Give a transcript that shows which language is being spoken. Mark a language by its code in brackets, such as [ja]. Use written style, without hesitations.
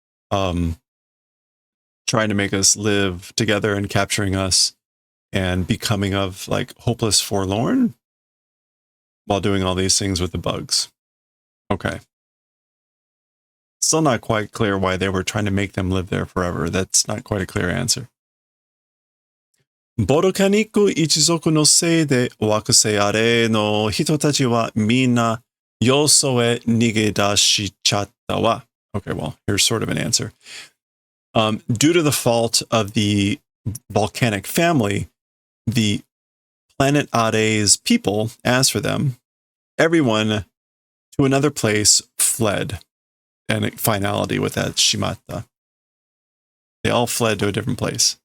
[en] Trying to make us live together and capturing us and becoming of like hopeless, forlorn while doing all these things with the bugs. Okay. Still not quite clear why they were trying to make them live there forever. That's not quite a clear answer. [ja] ボルカニック一族のせいで惑星あれの人たちはみんなよそへ逃げ出しちゃったわ. [en] Okay, well, here's sort of an answer. Due to the fault of the volcanic family, the planet Are's people, as for them, everyone to another place fled. And finality with that shimata. They all fled to a different place.